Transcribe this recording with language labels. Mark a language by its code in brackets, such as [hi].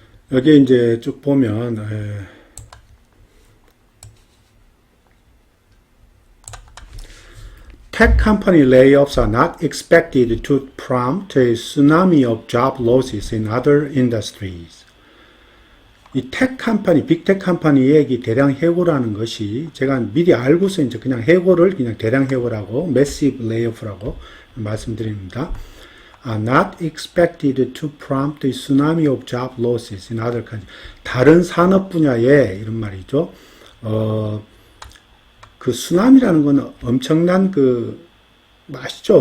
[ko] 여기 이제 쭉 보면 [en] Tech company layoffs are not expected to prompt a tsunami of job losses in other industries. [ko] 이 tech company, 빅테크 컴퍼니의 이 대량 해고라는 것이 제가 미리 알고서 이제 그냥 해고를 그냥 대량 해고라고 massive layoff라고 말씀드립니다. [en] are not expected to prompt a tsunami of job losses in other countries. [ko] 다른 산업 분야에 이런 말이죠. 그 쓰나미라는 건 엄청난 아시죠?